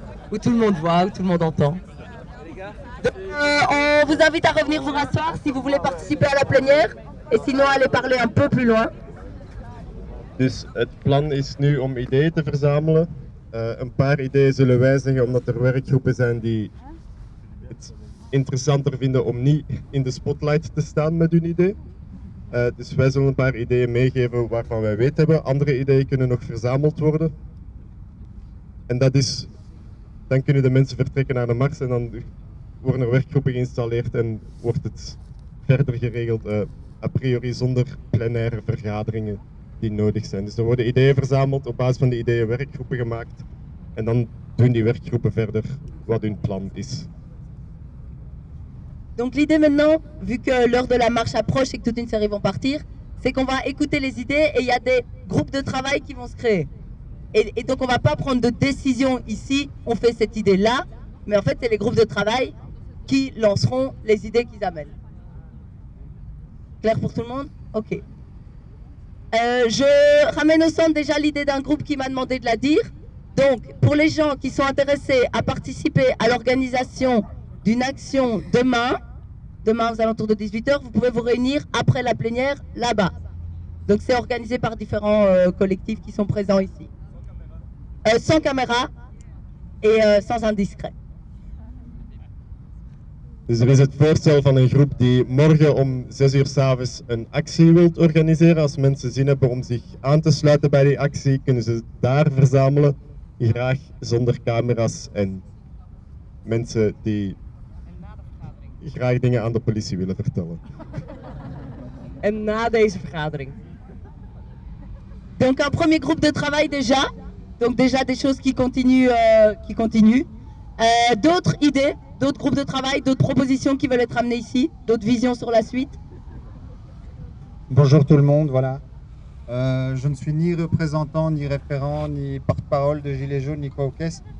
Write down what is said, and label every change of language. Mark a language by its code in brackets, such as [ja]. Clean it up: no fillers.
[fr] Où tout le monde voit, où tout le monde entend. On vous invite à revenir vous rasseoir si vous voulez participer à la plénière. Et sinon, allez parler un peu plus loin. [nl] Dus het plan is nu om ideeën te verzamelen. Een paar ideeën zullen wijzigen omdat er werkgroepen zijn die het interessanter vinden om niet in de spotlight te staan met hun idee. Dus wij zullen een paar ideeën meegeven waarvan wij weet hebben. Andere ideeën kunnen nog verzameld worden. En dat is, dan kunnen de mensen vertrekken naar de Mars en dan worden er werkgroepen geïnstalleerd en wordt het verder geregeld a priori zonder plenaire vergaderingen die nodig zijn. Dus er worden ideeën verzameld, op basis van die ideeën werkgroepen gemaakt en dan doen die werkgroepen verder wat hun plan is. [fr] Donc l'idée maintenant, vu que l'heure de la marche approche et que toute une série vont partir, c'est qu'on va écouter les idées et il y a des groupes de travail qui vont se créer. Et donc on va pas prendre de décision ici, on fait cette idée là, mais en fait c'est les groupes de travail qui lanceront les idées qu'ils amènent. Claire pour tout le monde? Ok. Je ramène au centre déjà l'idée d'un groupe qui m'a demandé de la dire. Donc, pour les gens qui sont intéressés à participer à l'organisation d'une action demain aux alentours de 18h, vous pouvez vous réunir après la plénière là-bas. Donc, c'est organisé par différents collectifs qui sont présents ici. Sans caméra et sans indiscret. [nl] Dus er is het voorstel van een groep die morgen om 18:00 s'avonds een actie wilt organiseren. Als mensen zin hebben om zich aan te sluiten bij die actie, kunnen ze daar verzamelen. Graag zonder camera's en mensen die graag dingen aan de politie willen vertellen. En na deze vergadering. [fr] Donc un premier groupe de travail déjà. Donc déjà des choses qui continuent. D'autres idées? D'autres groupes de travail, d'autres propositions qui veulent être amenées ici, d'autres visions sur la suite. Bonjour tout le monde, voilà. Je ne suis ni représentant, ni référent, ni porte-parole de Gilets jaunes, ni quoi au caisse.